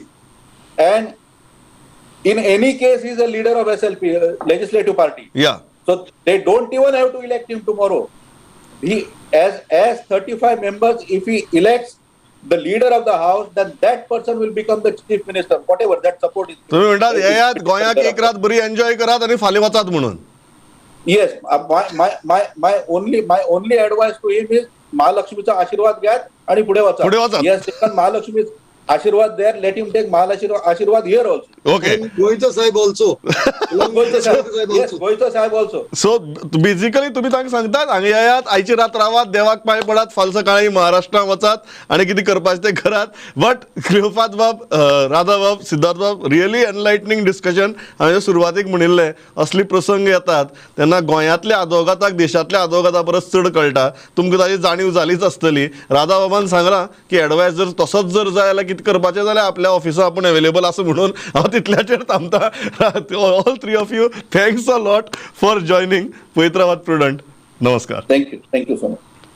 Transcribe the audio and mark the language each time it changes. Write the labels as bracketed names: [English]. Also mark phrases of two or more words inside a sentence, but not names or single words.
[English] And in any case, he is a leader of SLP, legislative party. Yeah. So they don't even have to elect him tomorrow. He, as 35 members, if he elects the leader of the house, then that person will become the chief minister, whatever that support is. [Konkani] तुम्ही म्हणतात येयात गोंयाक एक रात बरी एन्जॉय करात आणि फाल्यां वचात म्हणून. [English] Yes, my only advice to him is [Konkani] महालक्ष्मीचा आशीर्वाद घ्या आणि पुढे वाचा. पुढे वाचा. [English] Yes, महालक्ष्मी Ashirwad there, let him take Ashirwad here also. ओके. And Goenka Sahib also. Goenka Sahib, yes, Goenka Sahib also. [Konkani] सो बेसिकली तुम्ही तांकां सांगतात हांगा येयात, आयची रात रावात, देवाक पांय पडात, फाल सकाळी महाराष्ट्रा वचात आनी कितें करपाचें तें करात. [English] But Grihapad Bab, Radha Bab, Siddharth Bab, really enlightening discussion. [Konkani] हांवें सुरवातीक म्हणिल्लें असली प्रसंग येतात तेन्ना गोंयांतल्या आदवोगादाक देशांतल्या आदवोगादा परस चड कळटा. तुमकां ताची जाणीव जालीच आसतली. राधा बाबान सांगलां की एडवायस जर तसोच जर जाय जाल्यार कितें करपाचें जाल्यार आपल्या ऑफिसा आपूण अवेलेबल आसा म्हणून हांव तितल्याचेर थांबता. [English] All three of you, thanks a lot for joining. [Konkani] पळयत रावात प्रुडंट. नमस्कार. [English] Thank you so much.